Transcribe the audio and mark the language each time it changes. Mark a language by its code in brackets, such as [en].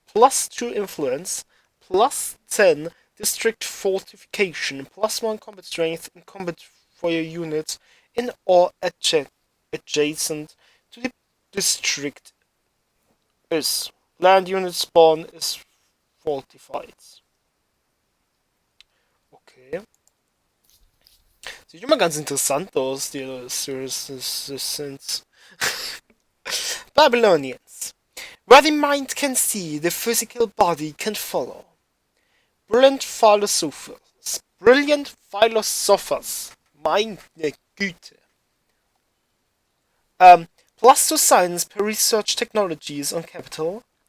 [en] +2 influence, +10 district fortification, +1 combat strength and combat for your units in or adjacent to the district. Is land unit spawn is fortified. Okay. [de] Sieht immer ganz interessant aus, die Assassins. [en] Babylonians. Where the mind can see, the physical body can follow. Brilliant philosophers. [de] Meine Güte. [en] +2 science per research technologies on capital.